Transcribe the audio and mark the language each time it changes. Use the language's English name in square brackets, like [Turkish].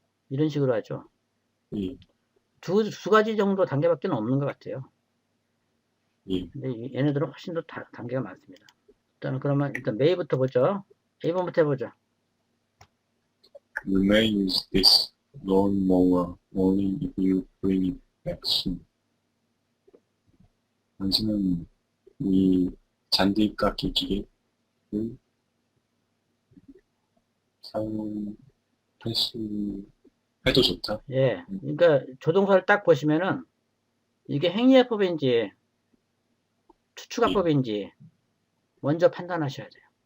[Korean] 이런 식으로 하죠. 예. 두 가지 정도 단계밖에 없는 것 같아요. 예. 근데 얘네들은 훨씬 더 단계가 많습니다. 그러면 일단 메이부터 보죠. A번부터 해보죠. [English] You may use this lawnmower only if you bring it back soon. [Korean] 당신은 이 잔디 깎기 기계를 사용할 수 해도 좋다. 예. 그러니까 조동사를 딱 보시면은 이게 행위해법인지 추측화법인지 먼저 판단하셔야 돼요.